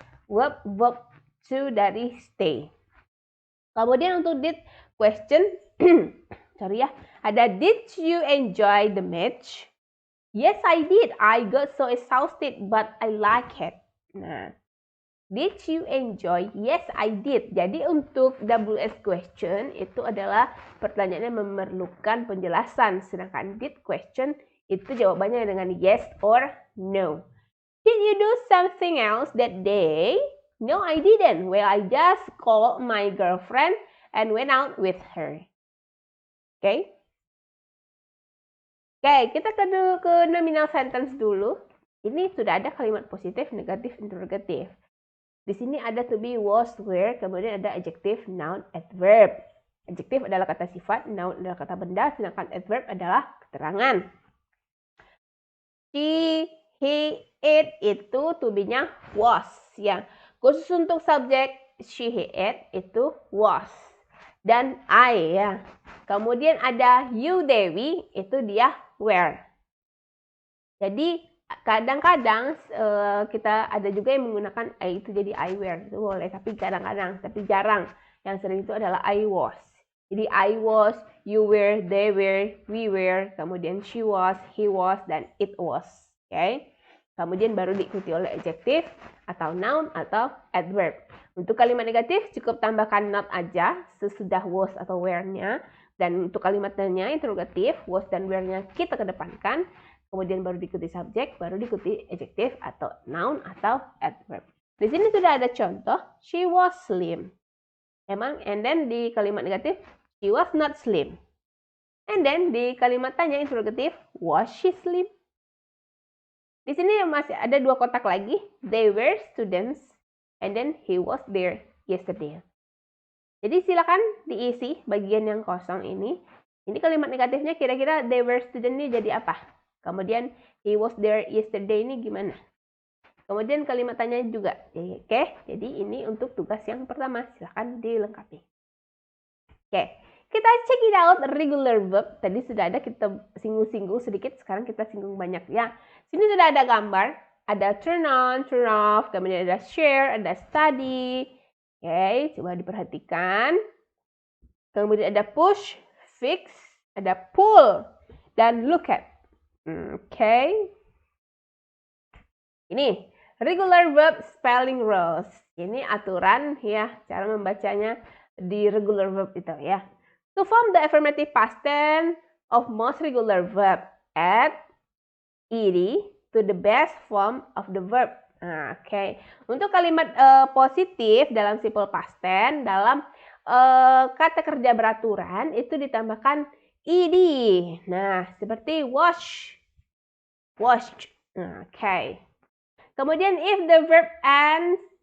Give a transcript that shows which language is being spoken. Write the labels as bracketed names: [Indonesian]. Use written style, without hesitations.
[Indonesian] Verb 2 dari stay. Kemudian untuk did question, sorry ya, ada [English] did you enjoy the match? Yes, I did. I got so exhausted, but I like it. Nah, did you enjoy? Yes, I did. [Indonesian] Jadi untuk WH question itu adalah pertanyaannya memerlukan penjelasan. Sedangkan did question itu jawabannya dengan [English] yes or no. Did you do something else that day? No, I didn't. Well, I just called my girlfriend and went out with her. Okay? [Indonesian] Oke, kita ke nominal sentence dulu. Ini sudah ada kalimat positif, negatif, interrogatif. Di sini ada to be, was, were, kemudian ada adjective, noun, adverb. Adjective adalah kata sifat, noun adalah kata benda, sedangkan adverb adalah keterangan. She, he, it itu to be-nya was. Ya. Khusus untuk subjek she, he, it itu was. Dan I ya. Kemudian ada you, Dewi, itu dia were. Jadi kadang-kadang kita ada juga yang menggunakan I itu jadi I were, itu boleh, tapi kadang-kadang, tapi jarang. Yang sering itu adalah I was. [English] Jadi I was, you were, they were, we were, kemudian she was, he was, dan it was. [Indonesian] Oke. Kemudian baru diikuti oleh adjective atau noun atau adverb. Untuk kalimat negatif cukup tambahkan not aja sesudah was atau were-nya. Dan untuk kalimat tanya interrogatif, was dan were-nya kita kedepankan. Kemudian baru diikuti subjek, baru diikuti adjective atau noun atau adverb. Di sini sudah ada contoh, [English] she was slim. [Indonesian] Emang, and then di kalimat negatif, [English] she was not slim. [Indonesian] And then di kalimat tanya interrogatif, [English] was she slim? [Indonesian] Di sini masih ada 2 kotak lagi, [English] they were students, [Indonesian] and then [English] he was there yesterday. [Indonesian] Jadi silakan diisi bagian yang kosong ini. Ini kalimat negatifnya kira-kira [English] they were student [Indonesian] ini jadi apa? Kemudian [English] he was there yesterday [Indonesian] ini gimana? Kemudian kalimat tanya juga. Oke, jadi ini untuk tugas yang pertama. Silakan dilengkapi. Oke, kita [English] check it out [Indonesian] regular verb. Tadi sudah ada, kita singgung-singgung sedikit. Sekarang kita singgung banyak ya. Sini sudah ada gambar. Ada turn on, turn off. Kemudian ada share, ada study. Oke, coba diperhatikan. Kemudian ada push, fix, ada pull, dan look at. Oke. Ini regular verb spelling rules. Ini aturan ya, cara membacanya di regular verb itu ya. [English] To form the affirmative past tense of most regular verb, add ed to the best form of the verb. Oke. [Indonesian] Untuk kalimat positif dalam simple past tense, dalam kata kerja beraturan itu ditambahkan ed. Nah, seperti wash, washed. Oke. Kemudian [English] if the verb ends